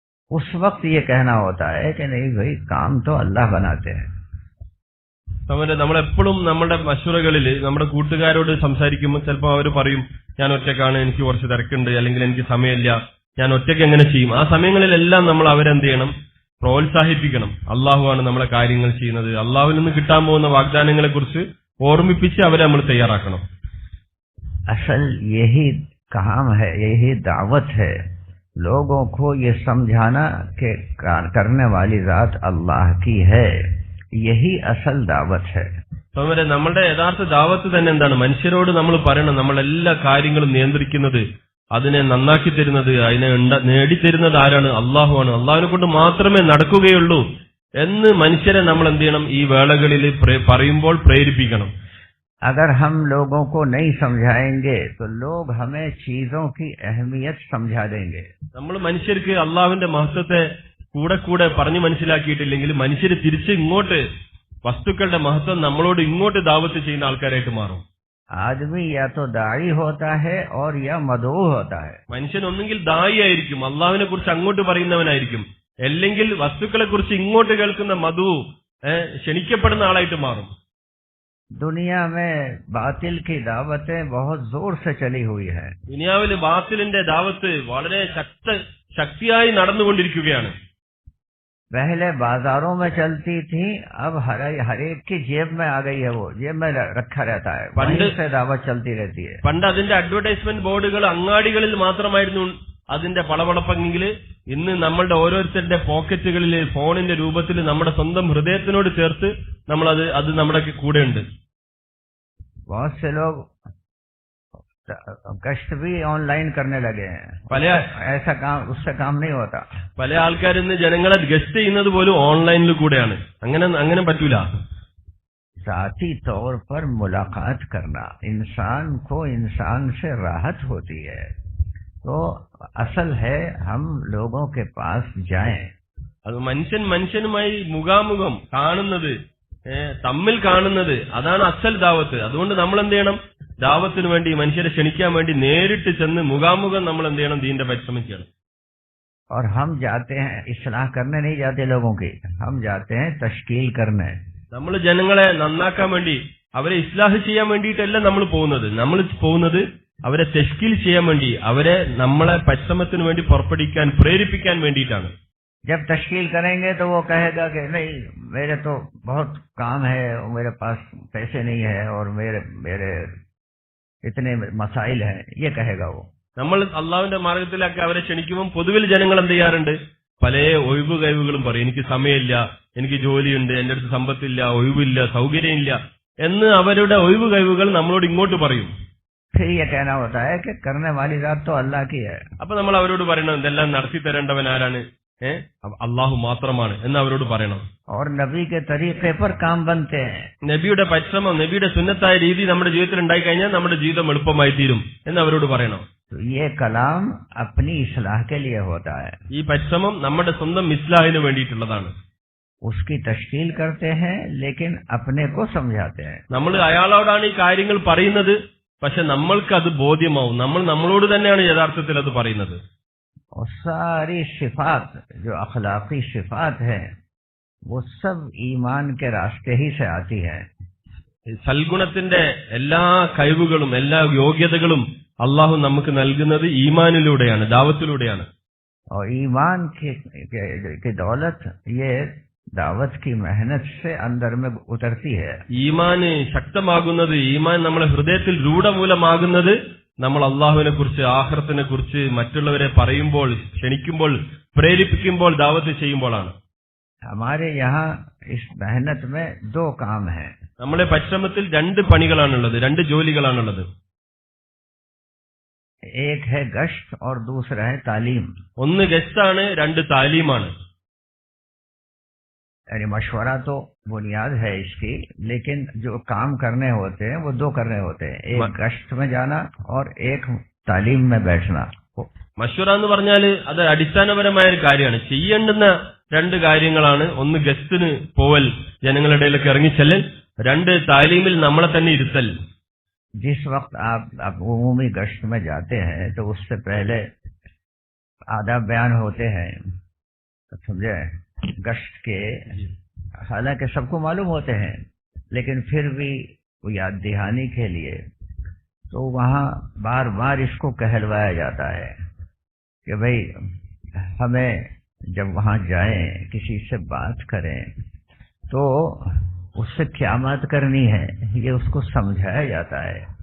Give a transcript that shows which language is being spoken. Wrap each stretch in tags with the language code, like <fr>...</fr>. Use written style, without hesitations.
<hi>उस वक्त ये कहना होता है कि नहीं भाई, काम तो अल्लाह बनाते हैं.</hi> <ml>നമ്മളെപ്പോഴും നമ്മുടെ മശൂറകളിൽ നമ്മുടെ കൂട്ടുകാരോട് സംസാരിക്കുമ്പോൾ ചിലപ്പോൾ അവർ പറയും, ഞാൻ ഒറ്റക്കാണ്, എനിക്ക് കുറച്ച് തിരക്കുണ്ട്, അല്ലെങ്കിൽ എനിക്ക് സമയമില്ല, ഞാൻ ഒറ്റയ്ക്ക് എങ്ങനെ ചെയ്യും? ആ സമയങ്ങളിലെല്ലാം നമ്മൾ അവരെന്ത് ചെയ്യണം? പ്രോത്സാഹിപ്പിക്കണം. അള്ളാഹുവാണ് നമ്മളെ കാര്യങ്ങൾ ചെയ്യുന്നത്, അള്ളാഹുവിൽ നിന്ന് കിട്ടാൻ പോകുന്ന വാഗ്ദാനങ്ങളെ കുറിച്ച് ഓർമ്മിപ്പിച്ച് അവരെ നമ്മൾ തയ്യാറാക്കണം.</ml> <hi>असल यही काम है, यही दावत है, लोगों को ये समझाना कि करने वाली जात अल्लाह की है, यही असल दावत है।</hi> <ml>അവരെ നമ്മളുടെ യഥാർത്ഥ ദാവത്ത് തന്നെ എന്താണ്? മനുഷ്യരോട് നമ്മൾ പറയണം, നമ്മളെല്ലാ കാര്യങ്ങളും നിയന്ത്രിക്കുന്നത്, അതിനെ നന്നാക്കി തരുന്നത്, അതിനെ നേടിത്തരുന്നത് ആരാണ്? അള്ളാഹുവാണ്. അള്ളാഹുവിനെ കൊണ്ട് മാത്രമേ നടക്കുകയുള്ളൂ എന്ന് മനുഷ്യരെ നമ്മൾ എന്ത് ചെയ്യണം? ഈ വേളകളിൽ പറയുമ്പോൾ പ്രേരിപ്പിക്കണം.</ml> <hi>अगर हम लोगों को नहीं समझाएंगे तो लोग हमें चीजों की अहमियत समझा देंगे।</hi> <ml>നമ്മൾ മനുഷ്യർക്ക് അള്ളാഹുവിന്റെ മഹത്വത്തെ കൂടെ കൂടെ പറഞ്ഞു മനസ്സിലാക്കിയിട്ടില്ലെങ്കിൽ മനുഷ്യർ തിരിച്ച് ഇങ്ങോട്ട് വസ്തുക്കളുടെ മഹത്വം നമ്മളോട് ഇങ്ങോട്ട് ദാവത്ത് ചെയ്യുന്ന ആൾക്കാരായിട്ട് മാറും.</ml> <hi>आदमी या तो दाई होता है और या मदऊ होता है।</hi> <ml>മനുഷ്യൻ ഒന്നുകിൽ ദായി ആയിരിക്കും, അള്ളാഹുവിനെ കുറിച്ച് അങ്ങോട്ട് പറയുന്നവനായിരിക്കും, അല്ലെങ്കിൽ വസ്തുക്കളെ കുറിച്ച് ഇങ്ങോട്ട് കേൾക്കുന്ന മധു ക്ഷണിക്കപ്പെടുന്ന ആളായിട്ട് മാറും.</ml> <hi>दुनिया में बातिल की दावतें बहुत जोर से चली हुई है।</hi> <ml>ദുനിയാവിൽ ബാത്തിലിന്റെ ദാവത്ത് വളരെ ശക്തിയായി നടന്നുകൊണ്ടിരിക്കുകയാണ്.</ml> <hi>पहले बाजारों में चलती थी, अब हर एक की जेब में आ गई है, वो जेब में रखा रहता है, वहीं से दावत चलती रहती है।</hi> <ml>പണ്ട് അതിന്റെ അഡ്വർടൈസ്മെന്റ് ബോർഡുകൾ അങ്ങാടികളിൽ മാത്രമായിരുന്നു അതിന്റെ പളപളപ്പെങ്കിൽ ഇന്ന് നമ്മളുടെ ഓരോരുത്തരുടെ പോക്കറ്റുകളിൽ ഫോണിന്റെ രൂപത്തിൽ നമ്മുടെ സ്വന്തം ഹൃദയത്തിനോട് ചേർത്ത് അത് നമ്മുടെ കൂടെ ഉണ്ട്.</ml> <hi>बहुत से लोग कष्ट भी ऑनलाइन करने लगे हैं। ऐसा काम उससे काम नहीं होता।</hi> <ml>പല ആൾക്കാർ ഇന്ന് ജനങ്ങളെ ഗസ്റ്റ് ചെയ്യുന്നത് പോലും ഓൺലൈനിൽ കൂടെയാണ്. അങ്ങനെ പറ്റൂല.</ml> <hi>जाती तौर पर मुलाकात करना, इंसान को इंसान से राहत होती है। तो असल है हम लोगों के पास जाएं।</hi> <ml>അത് മനുഷ്യനുമായി മുഖാമുഖം കാണുന്നത്, തമ്മിൽ കാണുന്നത്, അതാണ് അസൽ ദാവത്ത്. അതുകൊണ്ട് നമ്മൾ എന്ത് ചെയ്യണം? ദാവത്തിന് വേണ്ടി മനുഷ്യരെ ക്ഷണിക്കാൻ വേണ്ടി നേരിട്ട് ചെന്ന് മുഖാമുഖം നമ്മൾ എന്ത് ചെയ്യണം? ദീന്റെ പരിശ്രമിക്കണം.</ml> <hi>और हम जाते हैं इस्लाह करने नहीं जाते लोगों की, हम जाते हैं तश्कील करने।</hi> <ml>നമ്മൾ ജനങ്ങളെ നന്നാക്കാൻ വേണ്ടി, അവരെ ഇസ്ലാഹ് ചെയ്യാൻ വേണ്ടിയിട്ടല്ല നമ്മൾ പോകുന്നത് അവരെ തശ്കീൽ ചെയ്യാൻ വേണ്ടി, അവരെ നമ്മളെ പരിശ്രമത്തിന് വേണ്ടി പുറപ്പെടുവിക്കാൻ പ്രേരിപ്പിക്കാൻ വേണ്ടിയിട്ടാണ്.</ml> <hi>जब तश्कील करेंगे तो वो कहेगा कि नहीं मेरे तो बहुत काम है, मेरे पास पैसे नहीं है और मेरे इतने मसाइल हैं, ये कहेगा वो.</hi> <ml>നമ്മൾ അള്ളാഹുവിന്റെ മാർഗത്തിലൊക്കെ അവരെ ക്ഷണിക്കുമ്പോൾ പൊതുവിൽ ജനങ്ങൾ എന്ത് ചെയ്യാറുണ്ട്? പല ഒഴിവ് കഴിവുകളും പറയും. എനിക്ക് സമയമില്ല, എനിക്ക് ജോലിയുണ്ട്, എന്റെ അടുത്ത് സമ്പത്തില്ല, ഒഴിവില്ല, സൗകര്യമില്ല എന്ന് അവരുടെ ഒഴിവ് കഴിവുകൾ നമ്മളോട് ഇങ്ങോട്ട് പറയും.</ml> <hi>फिर ये कहना होता है कि करने वाली जात तो अल्लाह की है.</hi> <ml>അപ്പൊ നമ്മൾ അവരോട് പറയണം, ഇതെല്ലാം നടത്തി തരേണ്ടവൻ ആരാണ്? അള്ളാഹു മാത്രമാണ് എന്ന് അവരോട് പറയണം.</ml> <hi>और नबी के तरीके पर काम बनते हैं.</hi> <ml>നബിയുടെ പരിശ്രമം, നബിയുടെ സുന്നത്തായ രീതി നമ്മുടെ ജീവിതത്തിൽ ഉണ്ടായി കഴിഞ്ഞാൽ നമ്മുടെ ജീവിതം എളുപ്പമായി തീരും എന്ന് അവരോട് പറയണം.</ml> <hi>तो ये कलाम अपनी इस्लाह के लिए होता है.</hi> <ml>ഈ പരിശ്രമം നമ്മുടെ സ്വന്തം ഇസ്ലാഹിന് വേണ്ടിയിട്ടുള്ളതാണ്.</ml> <hi>उसकी तश्कील करते हैं लेकिन अपने को समझाते हैं.</hi> <ml>നമ്മൾ അയാളോടാണ് ഈ കാര്യങ്ങൾ പറയുന്നത്, പക്ഷെ നമ്മൾക്ക് അത് ബോധ്യമാവും. നമ്മളോട് തന്നെയാണ് യഥാർത്ഥത്തിൽ അത് പറയുന്നത്.</ml> <hi>और सारी सिफात जो अखलाकी सिफात है वो सब ईमान के रास्ते ही से आती है.</hi> <ml>സൽഗുണത്തിന്റെ എല്ലാ കഴിവുകളും എല്ലാ യോഗ്യതകളും അള്ളാഹു നമുക്ക് നൽകുന്നത് ഈമാനിലൂടെയാണ്, ദാവത്തിലൂടെയാണ്.</ml> <hi>और ईमान की दौलत ये दावत की मेहनत से अंदर में उतरती है.</hi> <ml>ഈമാന് ശക്തമാകുന്നത്, ഈമാൻ നമ്മളെ ഹൃദയത്തിൽ രൂഢമൂലമാകുന്നത് നമ്മൾ അള്ളാഹുവിനെ കുറിച്ച്, ആഖിറത്തിനെ കുറിച്ച് മറ്റുള്ളവരെ പറയുമ്പോൾ, ക്ഷണിക്കുമ്പോൾ, പ്രേരിപ്പിക്കുമ്പോൾ, ദാവത്ത് ചെയ്യുമ്പോഴാണ്.</ml> <hi>हमारे यहाँ इस मेहनत में 2 काम हैं.</hi> <ml>നമ്മുടെ പരിശ്രമത്തിൽ 2 പണികളാണുള്ളത്, 2 ജോലികളാണുള്ളത്.</ml> <hi>एक है गश्त और दूसरा है तालीम.</hi> <ml>ഒന്ന് ഗസ്റ്റാണ്, 2 താലീമാണ്.</ml> <hi>यानी मशवरा तो बुनियाद है इसकी, लेकिन जो काम करने होते हैं वो 2 करने होते हैं. एक गश्त में जाना और एक तालीम में बैठना.</hi> <ml>മശ്വറ എന്ന് പറഞ്ഞാൽ അത് അടിസ്ഥാനപരമായ ഒരു കാര്യമാണ്. ചെയ്യേണ്ടുന്ന 2 കാര്യങ്ങളാണ്. ഒന്ന് ഗസ്റ്റിന് പോവൽ, ജനങ്ങളുടെ ഇടയിലൊക്കെ ഇറങ്ങിച്ചെല്ലൽ. 2 താലീമിൽ നമ്മളെ തന്നെ ഇരുത്തൽ.</ml> <hi>जिस वक्त आप उमूमी गश्त में जाते हैं तो उससे पहले आदाब बयान होते हैं, समझे? गश्त के हालांकि सबको मालूम होते हैं, लेकिन फिर भी वो याद दहानी के लिए तो वहाँ बार बार इसको कहलवाया जाता है कि भाई हमें जब वहाँ जाएं, किसी से बात करें तो उससे क्या बात करनी है, ये उसको समझाया जाता है.</hi>